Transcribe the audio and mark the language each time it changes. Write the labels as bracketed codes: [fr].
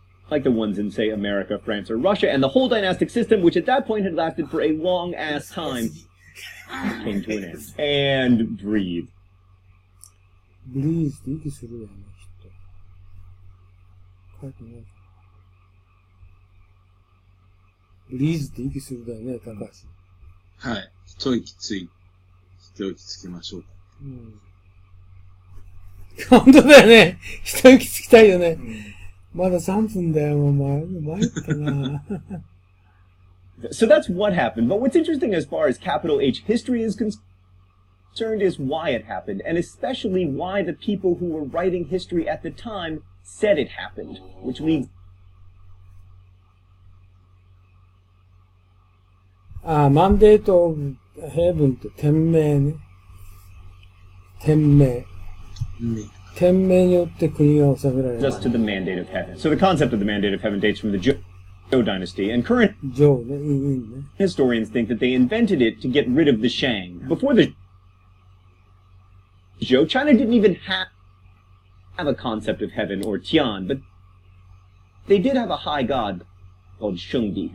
[en] Like the ones in, say, America, France, or Russia, and the whole dynastic system, which at that point had lasted for a long-ass time, came to an end. And breathe. [ja] ブリーズって息するよね、きっと。書いてない。ブリーズって息するだよね、高橋。はい。一息つきましょうか。うん。本当だよね。一息つきたいよね。まだ3分だよ、参ったな。 [en] So that's what happened. But what's interesting as far as capital H history is concerned is why it happened, and especially why the people who were writing history at the time said it happened, which leads... [ja] マンデート・オブ・ヘブンって天命ね。天命。天命によって国が治められる。 [en] Just to the mandate of heaven. So the concept of the mandate of heaven dates from the Zhou dynasty, and current historians think that they invented it to get rid of the Shang. Before the Zhou, China didn't even have a concept of heaven or Tian, but they did have a high god called Shengdi.